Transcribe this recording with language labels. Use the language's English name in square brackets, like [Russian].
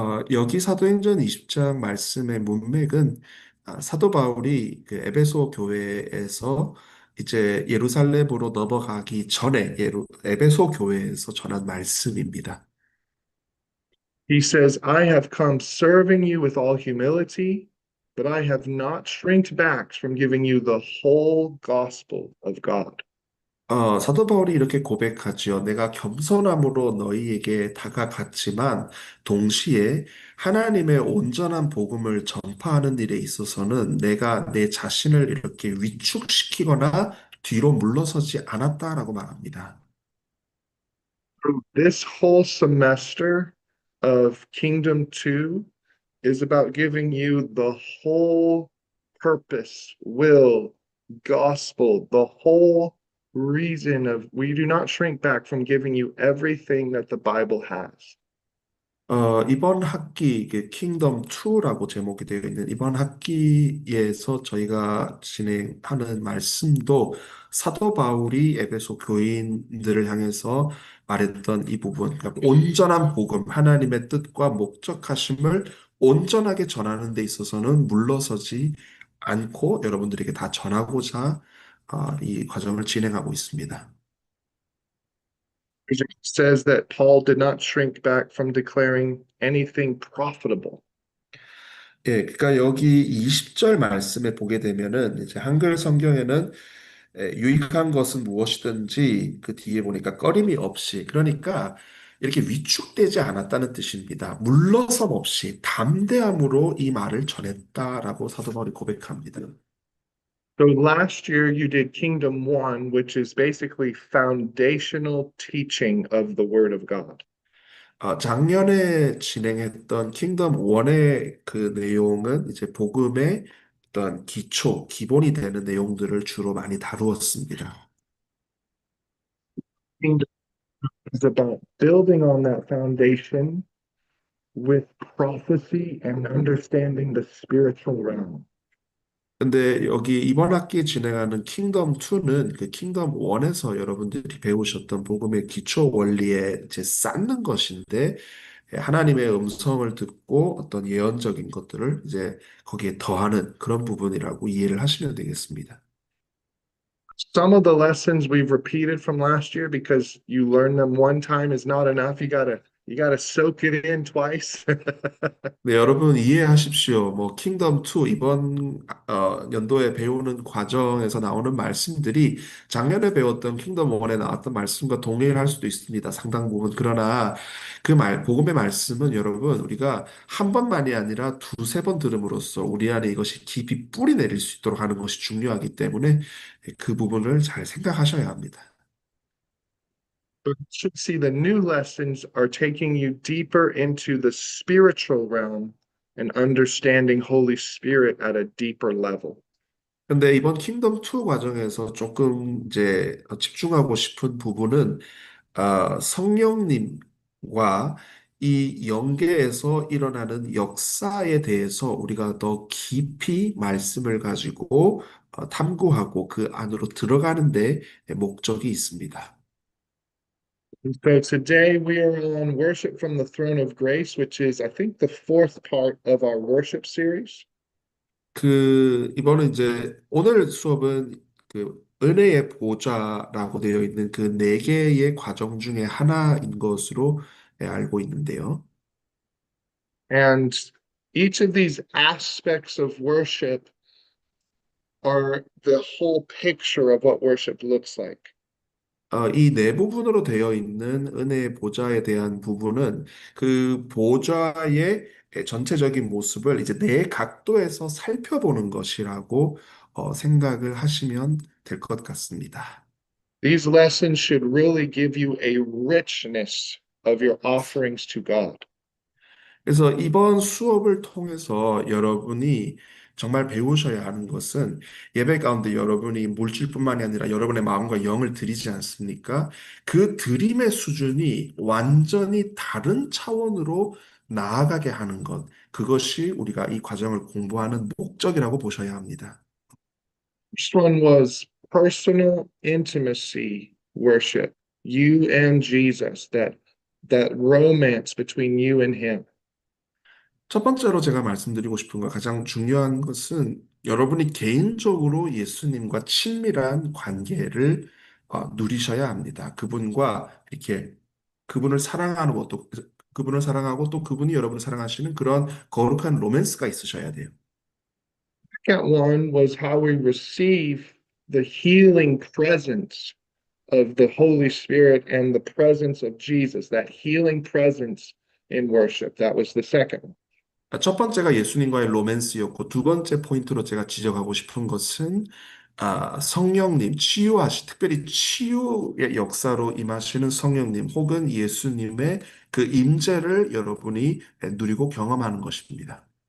[Korean] 여기 사도행전 20장 말씀의 문맥은 사도 바울이 그 에베소 교회에서 이제 예루살렘으로 넘어가기 전에 에베소 교회에서 전한 말씀입니다. [English] He says, I have come serving you with all humility, but I have not shrinked back from giving you the whole gospel of God. [Korean] 사도 바울이 이렇게 고백하지요. 내가 겸손함으로 너희에게 다가갔지만 동시에 하나님의 온전한 복음을 전파하는 일에 있어서는 내가 내 자신을 이렇게 위축시키거나 뒤로 물러서지 않았다라고 말합니다. [English] This whole semester of Kingdom 2 is about giving you the whole purpose, will, gospel, the whole reason of we do not shrink back from giving you everything that the Bible has. [Korean] 이번 학기 킹덤 2라고 제목이 되어 있는 이번 학기에서 저희가 진행하는 말씀도 사도 바울이 에베소 교인들을 향해서 말했던 이 부분, 그러니까 온전한 복음, 하나님의 뜻과 목적하심을 온전하게 전하는 데 있어서는 물러서지 않고 여러분들에게 다 전하고자 이 과정을 진행하고 있습니다. [English] It says that Paul did not shrink back from declaring anything profitable. [Korean] 예, 그러니까 여기 20절 말씀에 보게 되면은 이제 한글 성경에는 유익한 것은 무엇이든지 그 뒤에 보니까 꺼림이 없이 그러니까 이렇게 위축되지 않았다는 뜻입니다. 물러섬 없이 담대함으로 이 말을 전했다라고 사도 바울이 고백합니다. [English] So last year you did Kingdom 1, which is basically foundational teaching of the Word of God. [Korean] 작년에 진행했던 킹덤 1의 그 내용은 이제 복음의 어떤 기초, 기본이 되는 내용들을 주로 많이 다루었습니다. [English] Kingdom is about building on that foundation with prophecy and understanding the spiritual realm. [Korean] 근데 여기 이번 학기에 진행하는 킹덤 2는 그 킹덤 1에서 여러분들이 배우셨던 복음의 기초 원리에 이제 쌓는 것인데 하나님의 음성을 듣고 어떤 예언적인 것들을 이제 거기에 더하는 그런 부분이라고 이해를 하시면 되겠습니다. [English] Some of the lessons we've repeated from last year because you learn them one time is not enough. You got to You got to soak it in twice. [Korean] 네, 여러분 이해하십시오. 뭐 킹덤 2 이번 연도에 배우는 과정에서 나오는 말씀들이 작년에 배웠던 킹덤 1에 나왔던 말씀과 동일할 수도 있습니다. 상당 부분. 그러나 그 복음의 말씀은 여러분 우리가 한 번만이 아니라 두세 번 들음으로써 우리 안에 이것이 깊이 뿌리 내릴 수 있도록 하는 것이 중요하기 때문에 그 부분을 잘 생각하셔야 합니다. [English] But you should see the new lessons are taking you deeper into the spiritual realm and understanding Holy Spirit at a deeper level. [Korean] 근데 이번 킹덤 2 과정에서 조금 이제 집중하고 싶은 부분은 성령님과 이 영계에서 일어나는 역사에 대해서 우리가 더 깊이 말씀을 가지고 탐구하고 그 안으로 들어가는 데 목적이 있습니다. [English] And so today we are on Worship from the Throne of Grace, which is, I think, the fourth part of our worship series. [Korean] 이번에 이제 오늘 수업은 그 은혜의 보좌라고 되어 있는 그 네 개의 과정 중에 하나인 것으로 알고 있는데요. [English] And each of these aspects of worship are the whole picture of what worship looks like. [Korean] 이 네 부분으로 되어 있는 은혜의 보좌에 대한 부분은 그 보좌의 전체적인 모습을 이제 네 각도에서 살펴보는 것이라고 생각을 하시면 될 것 같습니다. [English] These lessons should really give you a richness of your offerings to God. [Korean] 그래서 이번 수업을 통해서 여러분이 정말 배우셔야 하는 것은 예배 가운데 여러분이 물질뿐만이 아니라 여러분의 마음과 영을 드리지 않습니까? 그 드림의 수준이 완전히 다른 차원으로 나아가게 하는 것. 그것이 우리가 이 과정을 공부하는 목적이라고 보셔야 합니다. [English] First one was personal intimacy worship, you and Jesus, that romance between you and him. [Korean] 첫 번째로 제가 말씀드리고 싶은 거 가장 중요한 것은 여러분이 개인적으로 예수님과 친밀한 관계를 누리셔야 합니다. 그분과 이렇게 그분을 사랑하는 것도 그분을 사랑하고 또 그분이 여러분을 사랑하시는 그런 거룩한 로맨스가 있으셔야 돼요. [English] Second one was how we receive the healing presence of the Holy Spirit and the presence of Jesus, that healing presence in worship. That was the second one. [Korean] 첫 번째가 예수님과의 로맨스였고 두 번째 포인트로 제가 지적하고 싶은 것은 성령님, 특별히 치유의 역사로 임하시는 성령님 혹은 예수님의 그 임재를 여러분이 누리고 경험하는 것입니다.